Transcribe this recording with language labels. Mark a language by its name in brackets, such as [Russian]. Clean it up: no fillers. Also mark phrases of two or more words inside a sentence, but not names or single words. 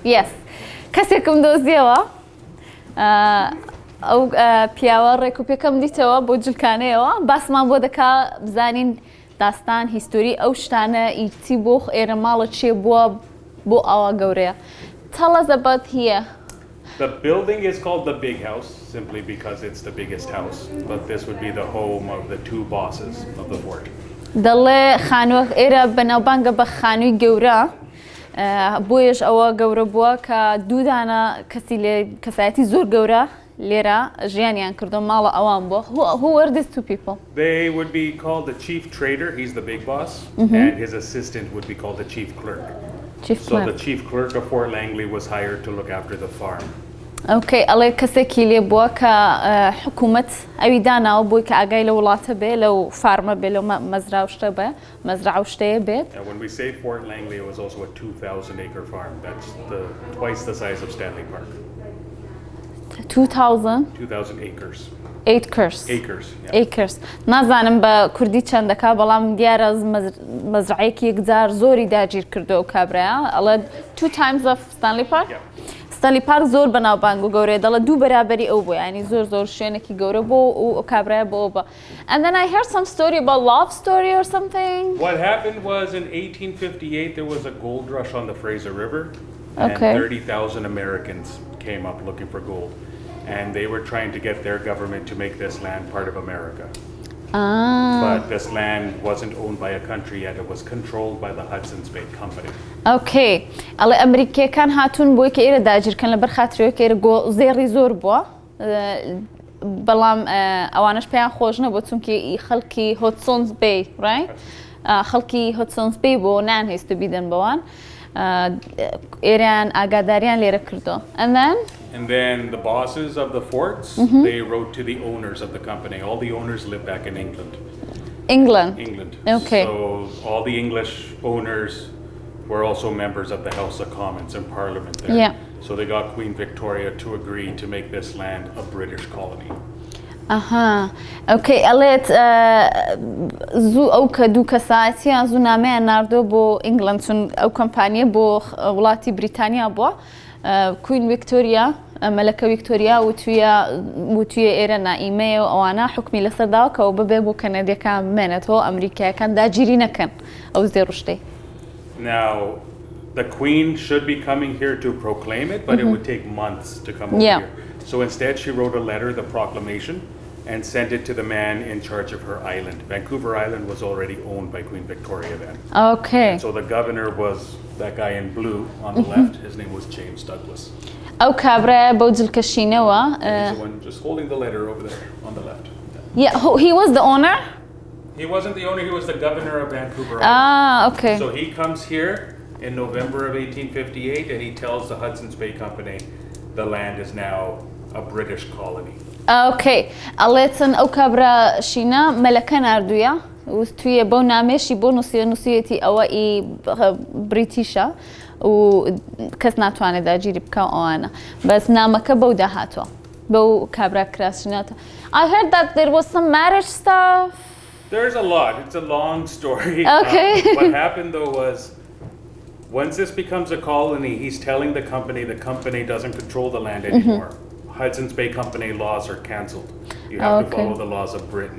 [English] Thank you so much. Yes. [Central Kurdish] کەسێکم دۆزیەوە ئەو پیاوە ڕێک و پێکەم دیتەوە بۆ جلکانەیەوە باسمان بۆ دەکا بزانین داستان هیستۆری ئەو شتانە ئیتی بۆ ئێرە ماڵە چێ بووە بۆ ئاوا گەورەیە. [English] Tell us about here. The building is called the Big House simply because it's the biggest house, but this would be the home of the two bosses of the fort. [Central Kurdish] دەڵێ خانووە ئێرە بەناوبانگە بە خانووی گەورە بۆیش ئەوە گەورە بووە کە دوودانە کەسی لێ کەسایەتی زۆر گەورە لێرە ژیانیان کردو ماڵە ئەوان بووە. [English] Who were these two people? They would be called the chief trader, he's the big boss, and his assistant would be called the chief clerk. So the chief clerk of Fort Langley was hired to look after the farm. [Central Kurdish] Okay, ئەڵێ کەسێکی لێ بووە کە حکوومەت ئەوی داناوە بووی کە ئاگای لە وڵاتە بێ لەو فارمە بێ لەو مەزرا شتە بێ مەزرا شتەیە بێت. [English] And when we say Fort Langley, it was also a 2,000-acre farm. That's twice the size of Stanley Park. 2,000 acres. Acres. [Central Kurdish] نازانم بە کوردی چەندەکە بەڵام دیارە مەزرعەیەکی یەکجار زۆری داگیر کردو ئەو کابرایە ئەڵێ [English] 2 times of Stanley Park. [Central Kurdish] ستانلی پارک زۆر بەناوبانگ و گەورەیە دەڵێ دوو بەرابەری ئەو بوو ینی زۆر شوێنێکی گەورە بۆ و کابرایە بۆ بە. [English] And then I heard some story about love story or something. What happened was in 1858 there was a gold rush on the Fraser River and 30,000 Americans came up looking for gold and they were trying to get their government to make this land part of America. But this land wasn't owned by a country yet, it was controlled by the Hudson's Bay Company. Okay. [Central Kurdish] ئەڵێ ئەمریکیەکان هاتوون بۆی کە ئێرە داگیرکەن لەبەر خاترەوەی کە ئێرە زێڕی زۆر بووە بەڵام ئەوانش پێیان خۆش نەبوو چونکە خەڵکی هۆتسۆنز بێ خەڵکی هۆتسۆنز بێ بۆ نانهێست بیدەن بەوان ئێریان ئاگاداریان لێرە کردو. [English] And then the bosses of the forts, they wrote to the owners of the company. All the owners lived back in England. England. Okay. So all the English owners were also members of the House of Commons and Parliament there. Yeah. So they got Queen Victoria to agree to make this land a British colony. Okay. [Central Kurdish] ئەڵێت زوو ئەو کە دوو کەسایەتیان زوو نامەیان ناردۆ بۆ ئینگلند چون ئەو کۆمپانیە بۆ وڵاتی بریتانیا بووە. کوین ویکتۆریا مەلەکە ویکتۆریا وتویە ئێرە نائیمەیە و ئەوانە حکمی لەسەرداوە کە ببێ بۆ کەنەدیەکان بمێنێتەوە ئەمریکایەکان داگیری نەکەن ئەو زێڕشتەی. [English] Now, the Queen should be coming here to proclaim it, but it would take months to come over here. So instead, she wrote a letter, the proclamation, and sent it to the man in charge of her island. Vancouver Island was already owned by Queen Victoria then. Okay. And so the governor was that guy in blue on the left. His name was James Douglas. [Central Kurdish] ئەو کابرایە بەو جلکەشینەوە. [English] He's the one just holding the letter over there on the left. Yeah, he was the owner? He wasn't the owner, he was the governor of Vancouver Island. Okay. So he comes here in November of 1858 and he tells the Hudson's Bay Company the land is now a British colony. Okay. [Central Kurdish] ئەڵێتن ئەو کابراشینە مەلەکە ناردوویە تویە بەو نامێشی بۆ نووسیەتی ئەوە بریتیشە و کەس ناتوانێت داگیری بکە ئەوانە بەس نامەکە بەو داهاتوە بەو کابرا کراسیناتە. [English] I heard that there was some marriage stuff. There's a lot. It's a long story. Okay. What happened though was once this becomes a colony, he's telling the company doesn't control the land anymore. Hudson's Bay Company laws are cancelled. You have to follow the laws of Britain.